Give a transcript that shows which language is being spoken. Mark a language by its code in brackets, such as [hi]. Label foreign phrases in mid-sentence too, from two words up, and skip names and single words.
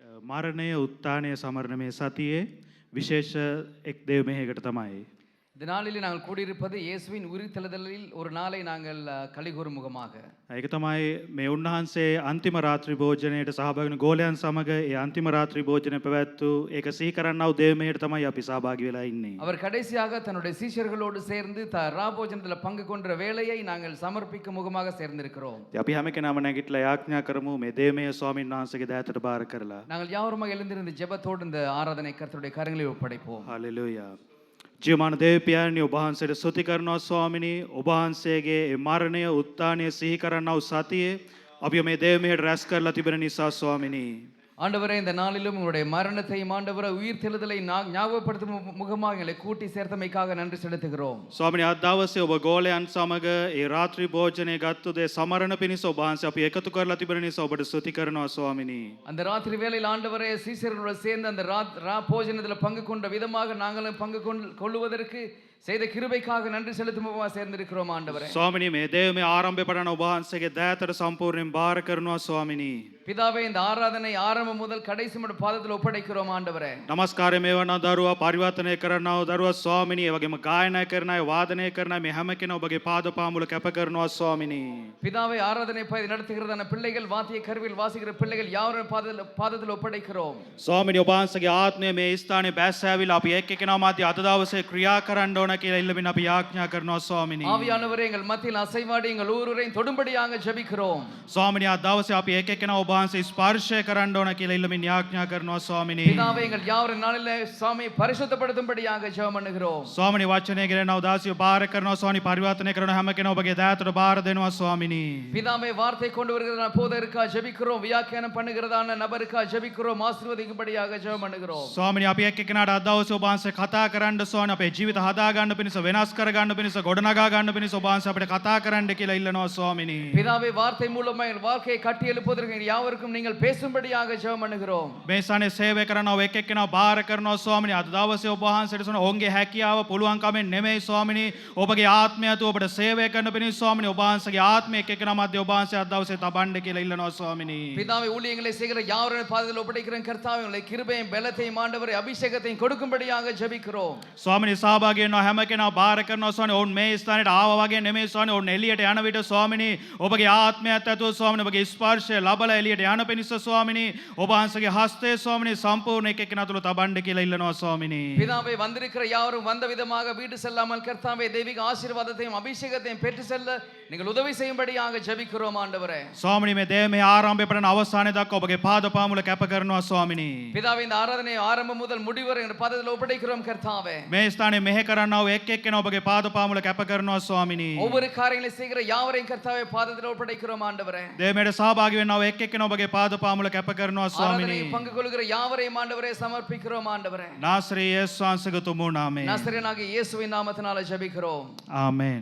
[si] මරණය උත්තානය සමරණ මේ සතියේ විශේෂ එක් දේව මෙහෙයකට තමයි. [ta] இந்த நாளிலே நாங்கள் கூடியிருப்பது இயேசுவின் உயிர்த்தெழுதலில் ஒரு நாளை நாங்கள் களிகூரும் முகமாக. [si] ඒක තමයි මේ උන්වහන්සේ අන්තිම රාත්‍රී භෝජනයට සහභාගී වෙන ගෝලයන් සමග ඒ අන්තිම රාත්‍රී භෝජනය පැවැත්වූ ඒක සිහි කරන්නව දේව මෙහෙයට තමයි අපි සහභාගී වෙලා ඉන්නේ. [ta] அவர் கடைசியாக தன்னுடைய சீஷர்களோடு சேர்ந்து ராபோஜனத்தில் பங்கு கொண்ட வேளையை நாங்கள் சமர்ப்பிக்கும் முகமாக சேர்ந்திருக்கிறோம். [si] අපි හැම කෙනාම නැගිටලා යාඥා කරමු මේ දේව මෙහෙය ස්වාමීන් වහන්සේගේ දෑතට බාර කරලා. [ta] நாங்கள் யாவருமாக எழுந்திருந்து ஜெபத்தோடு இந்த ஆராதனை கர்த்தருடைய கரங்களில் ஒப்படைப்போம். [si] හලෙලූයා. ජීවමාන දේවපියාණනි ඔබ වහන්සේට ස්තුති කරනවා ස්වාමිනී. ඔබ වහන්සේගේ මරණය උත්ථානය සිහි කරන්නව සතියේ අපි මේ දේව මෙහෙයට රැස් කරලා තිබෙන නිසා ස්වාමිනී. [ta] ஆண்டவரே இந்த நாளிலும் உங்களுடைய மரணத்தையும் ஆண்டவரே உயிர்த்தெழுதலை ஞாபகப்படுத்தும் முகமாக எங்களை கூட்டி சேர்த்தமைக்காக நன்றி செலுத்துகிறோம். [si] ස්වාමිනී අද දවසේ ඔබ ගෝලයන් සමග ඒ රාත්‍රී භෝජනය ගත්තු දේ සමරණ පිණිස ඔබ වහන්සේ අපි එකතු කරලා තිබෙන නිසා ඔබට ස්තුති කරනවා ස්වාමිනී. [ta] அந்த ராத்திரி வேளையில் ஆண்டவரே சீஷர்களோடு சேர்ந்து அந்த போஜனத்தில் பங்கு கொண்ட விதமாக நாங்களும் பங்கு கொள்ளுவதற்கு செய்த கிருபைக்காக நன்றி செலுத்தும் சேர்ந்திருக்கிறோம் ஆண்டவரே. [si] ස්වාමිනී මේ දේව මේ ආරම්භය පටන් ඔබ වහන්සේගේ දෑතට සම්පූර්ණයෙන් බාර කරනවා ස්වාමිනී. [ta] பிதாவே இந்த ஆராதனை ஆரம்பம் முதல் கடைசி மட்டும் பாதத்தில் ஒப்படைக்கிறோம் ஆண்டவரே. [si] නමස්කාරය මේවන දරුවා පරිවර්තනය කරන්නව දරුවා ස්වාමිනී. ඒ වගේම ගායනා කරන අය වාදනය කරන අය මේ හැම කෙනා ඔබගේ පාද පාමුල කැප කරනවා ස්වාමිනී. [ta] பிதாவே ஆராதனை நடத்துகிறதான பிள்ளைகள் வாத்திய கருவியில் வாசிக்கிற பிள்ளைகள் யாவரும் பாதத்தில் ஒப்படைக்கிறோம். [si] ස්වාමිනී ඔබ වහන්සේගේ ආත්මය මේ ස්ථානයේ බැස්සෑවිලා අපි එක් එක්කෙනා මාධ්‍ය අද දවසේ ක්‍රියා කරන්න ඕන කියලා ඉල්ලමින් අපි යාඥා කරනවා ස්වාමිනී. [ta] ஆவியானவரே எங்கள் மத்தியில் அசைவாடி எங்கள் ஒவ்வொருவரையும் தொடும்படியாக ஜெபிக்கிறோம். [si] ස්වාමිනී අද දවසේ අපි එක් එක්කෙනා ඔබ වහන්සේ ස්පර්ශය කරන්න ඕන කියලා ඉල්ලමින් යාඥා කරනවා ස්වාමිනී. [ta] பிதாவே எங்கள் யாவரின் நாளிலே சாமி பரிசுத்தப்படுத்தும்படியாக ஜெபம் பண்ணுகிறோம். [si] ස්වාමිනී වචනය ගෙනනව දාසිය බාර කරනවා ස්වාමිනී පරිවර්තනය කරන හැම කෙනා ඔබගේ දෑතට බාර දෙනවා ස්වාමිනී. [ta] பிதாவே வார்த்தை கொண்டு வருகிறதான போதகருக்கா ஜெபிக்கிறோம். வியாக்கியானம் பண்ணுகிறதான நபருக்கா ஜெபிக்கிறோம். ஆசீர்வதிக்கும்படியாக ஜெபம் பண்ணுகிறோம். [si] ස්වාමිනී අපි එක් එක්කෙනාට අද දවසේ ඔබ වහන්සේ කතා කරන්න ස්වාමිනී අපේ ජීවිත හදා ගන්න පිණිස වෙනස් කර ගන්න පිණිස ගොඩනගා ගන්න පිණිස ඔබ වහන්සේ අපිට කතා කරන්න කියලා ඉල්ලනවා ස්වාමිනී. [ta] பிதாவே வார்த்தை மூலமாக எங்கள் வாழ்க்கையை கட்டி எழுப்புவதற்கு யாவருக்கும் நீங்கள் பேசும்படியாக ஜெபம் பண்ணுகிறோம். [si] මේ සනේ සේවය කරනවා එක් එක්කෙනා බාර කරනවා ස්වාමිනී. අද දවසේ ඔබ වහන්සේට සොන ඔවුන්ගේ හැකියාව පුළුවන්කමෙන් නෙමෙයි ස්වාමිනී. ඔබගේ ආත්මය තු ඔබට සේවය කරන පිණිස ස්වාමිනී ඔබ වහන්සේගේ ආත්මය එක් එක්කෙනා මැද ඔබ වහන්සේ අද දවසේ තබන්න කියලා ඉල්ලනවා ස්වාමිනී. [ta] பிதாவே ஊழியங்களை செய்கிற யாவரும் பாதத்தில் ஒப்படைக்கிற கர்த்தாவே உங்களை கிருபையும் பலத்தையும் ஆண்டவரே அபிஷேகத்தையும் கொடுக்கும்படியாக ஜெபிக்கிறோம். [si] ස්වාමිනී සහභාගී වෙනවා හැම කෙනා බාර කරනවා ස්වාමිනී. ඔවුන් මේ ස්ථානයට ආවා වගේ නෙමෙයි ස්වාමිනී. ඔවුන් එළියට යන විට ස්වාමිනී ඔබගේ ආත්මයත් ඇතුව ස්වාමිනී ඔබගේ ස්පර්ශය ලබලා එළියට යන පිණිස ස්වාමිනී ඔබ වහන්සේගේ හස්තය ස්වාමිනී සම්පූර්ණ එක එක්කෙනා තුල තබන්න කියලා ඉල්ලනවා ස්වාමිනී. [ta] பிதாவே வந்திருக்கிற யாவரும் வந்த விதமாக வீடு செல்லாமல் கர்த்தாவே தெய்வீக ஆசீர்வாதத்தையும் அபிஷேகத்தையும் பெற்று செல்ல நீங்கள் உதவி செய்யும்படியாக ஜெபிக்கிறோம் ஆண்டவரே. [si] ස්වාමිනී මේ දේව මේ ආරම්භය පටන් අවසානයේ දක්වා ඔබගේ පාද පාමුල කැප කරනවා ස්වාමිනී. [ta] பிதாவே இந்த ஆராதனை ஆரம்பம் முதல் முடிவு வரை எங்கள் பாதத்தில் ஒப்படைக்கிறோம் கர்த்தாவே. [si] මේ ස්ථානයේ මෙහෙ කරන්නව එක් එක්කෙනා ඔබගේ පාද පාමුල කැප කරනවා ස්වාමිනී. [ta] ஒவ்வொரு காரியங்களை செய்கிற யாவரையும் கர்த்தாவே பாதத்தில் ஒப்படைக்கிறோம் ஆண்டவரே. [si] දේවමෙට සහභාගී වෙන්නව එක් එක්කෙනා ඔබගේ පාද පාමුල කැප කරනවා ස්වාමිනී. [ta] பங்கு கொள்கிற யாவரையும் ஆண்டவரே சமர்ப்பிக்கிறோம் ஆண்டவரே. [si] නාසරේ යේසුස් වහන්සේගේ තුමු නාමයෙන්. [ta] நசரேயனாகிய இயேசுவின் நாமத்தினால ஜெபிக்கிறோம். [si] ආමේන්.